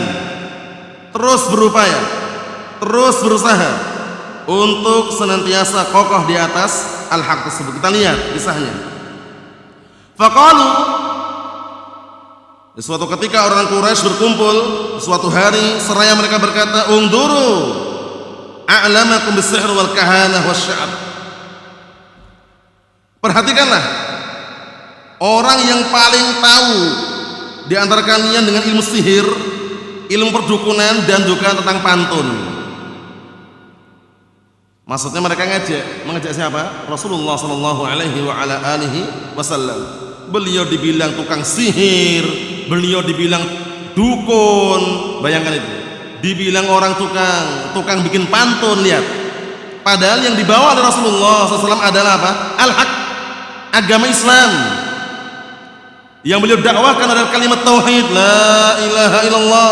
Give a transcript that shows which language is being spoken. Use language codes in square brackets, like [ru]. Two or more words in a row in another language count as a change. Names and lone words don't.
[id] Terus berupaya, terus berusaha untuk senantiasa kokoh di atas al-haq tersebut. Kita lihat kisahnya. Faqalu, di suatu ketika orang Quraisy berkumpul suatu hari, seraya mereka berkata, [ar] انظروا أعلمكم بالسحر والكهانة والشعر. [id] Perhatikanlah, orang yang paling tahu di antara kalian dengan ilmu sihir, ilmu perdukunan, dan juga tentang pantun. Maksudnya mereka mengejek siapa? [ar] رسول الله صلى الله عليه وعلى آله وسلم. [id] Beliau dibilang tukang sihir, beliau dibilang dukun, bayangkan itu. Dibilang orang tukang bikin pantun, lihat. Padahal yang dibawa oleh Rasulullah SAW adalah apa? Al-haq, agama Islam. Yang beliau dakwahkan adalah kalimat tauhid, [ar] لا إله إلا الله.